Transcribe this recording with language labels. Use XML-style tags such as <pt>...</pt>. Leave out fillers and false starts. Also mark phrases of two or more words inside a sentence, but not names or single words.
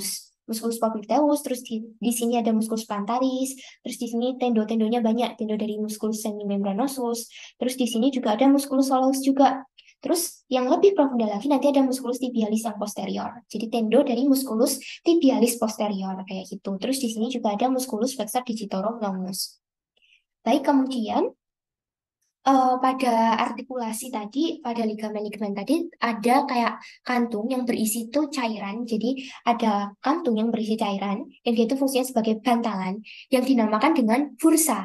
<la>Musculus popliteus,</la> <id>terus di sini ada</id> <la>musculus plantaris,</la> <id>terus di sini tendo-tendonya banyak, tendo dari</id> <la>musculus semimembranosus,</la> <id>terus di sini juga ada</id> <la>musculus soleus</la> <id>juga. Terus yang lebih profunda lagi nanti ada</id> <la>musculus tibialis</la> <id>yang posterior. Jadi tendo dari</id> <la>musculus tibialis posterior</la> <id>kayak gitu. Terus di sini juga ada</id> <la>musculus flexor digitorum longus.</la> <id>Baik, kemudian pada artikulasi tadi, pada ligamen-ligamen tadi ada kayak kantung yang berisi itu cairan. Jadi ada kantung yang berisi cairan yang dia itu fungsinya sebagai bantalan yang dinamakan dengan bursa.</id>